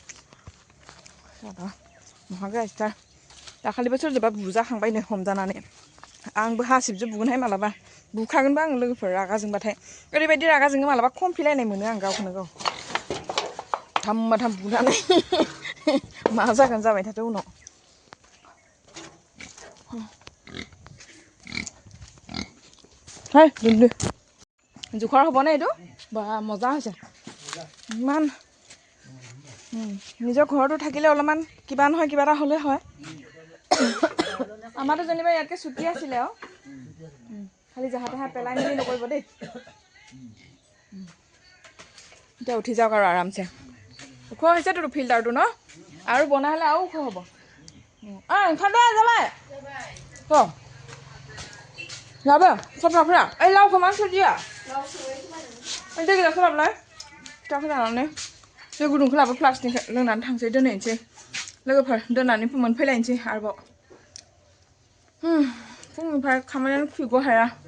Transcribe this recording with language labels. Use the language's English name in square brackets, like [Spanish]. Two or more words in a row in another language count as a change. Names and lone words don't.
[Bodo] महा गाज्रिथार दाखालिबो सोरजोंबा बुजाखांबायनो हमजानानै आंबो हासिबजों बुगोनहाय मालाबा बुखागोनबो आं लोगोफोर रागा जोंबाथाय ओरैबायदि रागा जोङो मालाबा खमफिलायनाय मोनो आं गावखौनो गाव धाम्मा धाम बुनानै मा जागोन जाबाय थाथों उनाव [Assamese] দুন্দু জোখৰ হ'বনে এইটো বা মজা হৈছে ইমান নিজৰ ঘৰতো থাকিলে অলপমান কিবা নহয় কিবা এটা হ'লে হয় আমাৰতো যেনিবা ইয়াতকৈ ছুটি আছিলে আৰু খালি জাহা তাহা পেলাই মেলি নকৰিব দেই এতিয়া উঠি যাওক আৰু আৰামছে ওখ হৈছেতো ফিল্টাৰটো ন আৰু বনাই হ'লে আৰু ওখ হ'ব [Bodo] ओंखारदो जाबाय लाबो सफ्राफोरा ओइ लावखौ मानो सोरजिया ओइ दै गिलासखौ लाबोलाय फिथाखौ जानानै दै गुदुंखौ लाबो प्लास्टिक लोंनानै थांसै दोनहैनोसै लोगोफोर दोननानै मोनफैलायनोसै आरोबाव फुंनिफ्राय खामानियानो खुइग' हाया